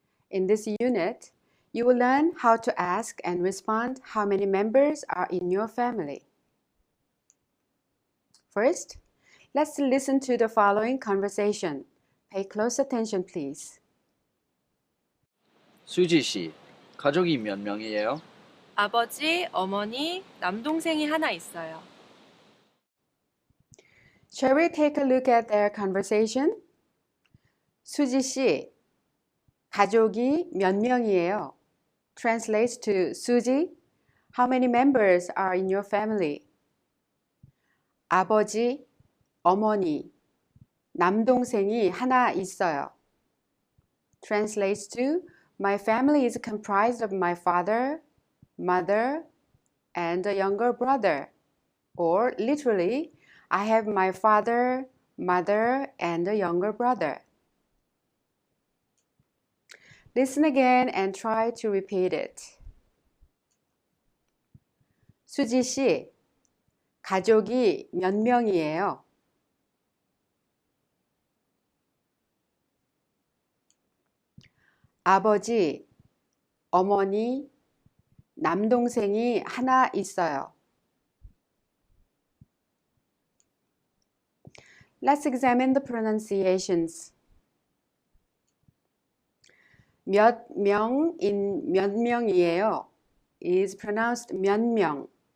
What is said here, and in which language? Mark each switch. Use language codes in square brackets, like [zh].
[en] In this unit, you will learn how to ask and respond how many members are in your family. First, let's listen to the following conversation. Pay close attention, please. [ko] 수지 씨, 가족이 몇 명이에요? 아버지, 어머니, 남동생이 하나 있어요. [en] Shall we take a look at their conversation? [ko] 수지 씨, 가족이 몇 명이에요? [en] Translates to Suji, how many members are in your family? [ko] 아버지, 어머니, 남동생이 하나 있어요. [en] Translates to, my family is comprised of my father, mother, and a younger brother. Or literally, I have my father, mother, and a younger brother. Listen again and try to repeat it. [ko] 수지 씨, 가족이 몇 명이에요? 아버지, 어머니, 남동생이 하나 있어요. [en] Let's examine the pronunciations. [ko] 몇 명인 몇 명이에요 [en] is pronounced [ko] 몇 명.